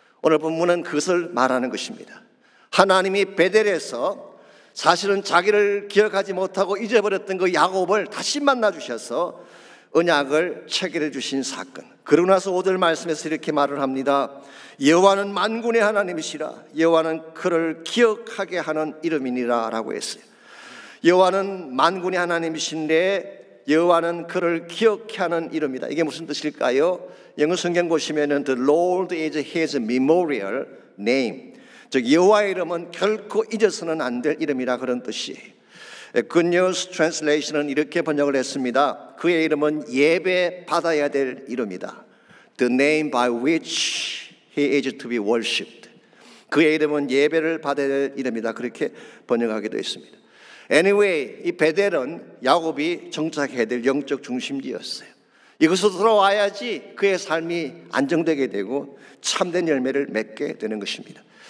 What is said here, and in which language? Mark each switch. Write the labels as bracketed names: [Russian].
[Korean] 오늘 본문은 그것을 말하는 것입니다. 하나님이 베델에서 사실은 자기를 기억하지 못하고 잊어버렸던 그 야곱을 다시 만나 주셔서 언약을 체결해 주신 사건. 그러고 나서 5절 말씀에서 이렇게 말을 합니다. 여호와는 만군의 하나님이시라. 여호와는 그를 기억하게 하는 이름이니라 라고 했어요. 여호와는 만군의 하나님이신데 여호와는 그를 기억해 하는 이름이다. 이게 무슨 뜻일까요? 영어 성경 보시면은 [English] The Lord is His memorial name. [Korean] 즉 여호와의 이름은 결코 잊어서는 안 될 이름이라 그런 뜻이에요. Good News Translation은 이렇게 번역을 했습니다. 그의 이름은 예배 받아야 될 이름이다. [English] The name by which He is to be worshipped. [Korean] 그의 이름은 예배를 받아야 될 이름이다. 그렇게 번역하기도 했습니다. Anyway, 이 베델은 야곱이 정착해야 될 영적 중심지였어요. 이것으로 돌아와야지 그의 삶이 안정되게 되고 참된 열매를 맺게 되는 것입니다.